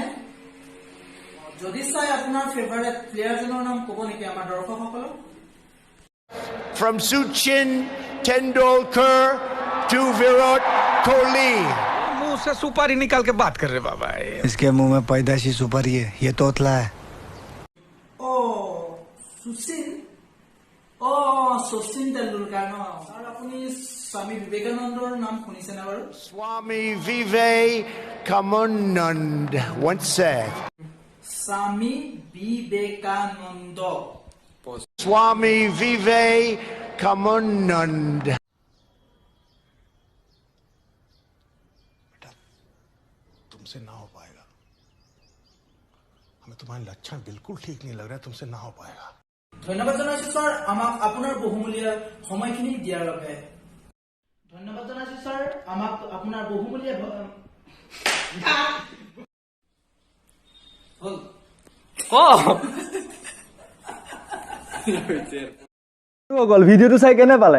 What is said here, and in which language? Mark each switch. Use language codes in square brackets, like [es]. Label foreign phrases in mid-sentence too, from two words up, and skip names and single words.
[as] যদি চাই আপোনাৰ [en] favourite playerজনৰ [as] নাম ক'ব নেকি আমাৰ দৰ্শকসকলক? [en] From Sachin Tendulkar to Virat Kohli. [hi] मुंह से सुपारी निकाल के बात कर रहे बाबा। इसके मुंह में पैदाशी सुपारी है, ये तोतला है। [as] শচীন তেণ্ডুলকাৰ ন? ছাৰ আপুনি স্বামী বিবেকানন্দৰ নাম শুনিছেনে বাৰু? [en] Swami Vivekananda once said. স্বামী বিবেকানন্দ। Swami Vivekananda. [hi] तुमसे ना हो पाएगा। हमें तुम्हारे लक्षण बिल्कुल ठीक नहीं लग रहा है, तुमसे ना हो पाएगा। [as] ধন্যবাদ জনাইছো ছাৰ আমাক আপোনাৰ বহুমূলীয়া সময়খিনি দিয়াৰ বাবে। ধন্যবাদ জনাইছো ছাৰ আমাক আপোনাৰ বহুমূলীয়া ভিডিঅ'টো চাই কেনে পালে?